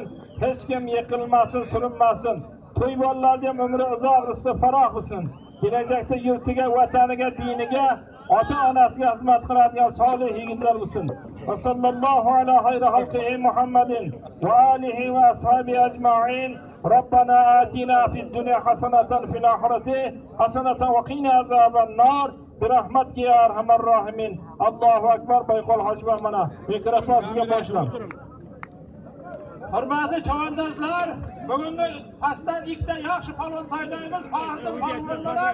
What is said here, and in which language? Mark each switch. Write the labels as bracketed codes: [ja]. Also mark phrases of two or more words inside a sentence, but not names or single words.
[uz] Hech kim yiqilmasin, surinmasin. To'y bolalarga ham umri uzoq, rizqi faroh bo'lsin. Kelajakda yurtiga, vataniga, diniga, ota-onasiga xizmat qiladigan solih yigitlar bo'lsin. [ar] وصلى الله على خير خلقه محمد وعلى آله وأصحابه أجمعين. ربنا آتنا في الدنيا حسنة في الآخرة حسنة وقنا عذاب النار. برحمتك يا أرحم الراحمين. الله أكبر. [uz] Bayqol hoji mana mikrofon sizga boshlam. Hurmatli chavandozlar, bugungi pastdan ikkita yaxshi palvon saylaymiz. Faxrli palvonlar.